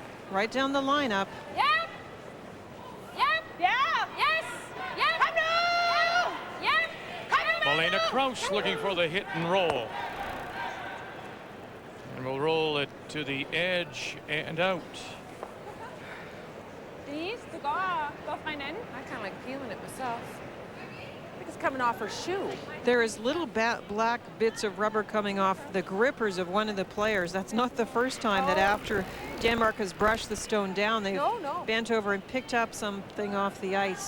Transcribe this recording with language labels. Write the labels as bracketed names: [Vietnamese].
[English] Right down the lineup. Yep. Yep. Yeah. Yes. Yep. Come on. Yep. Come on. Malena Kraus looking for the hit and roll. And we'll roll it to the edge and out. [Danish] Please, du går fra hinanden. [English] I kind of like feeling it myself. I think it's coming off her shoe. There is little black bits of rubber coming off the grippers of one of the players. That's not the first time that after Denmark has brushed the stone down, they've bent over and picked up something off the ice.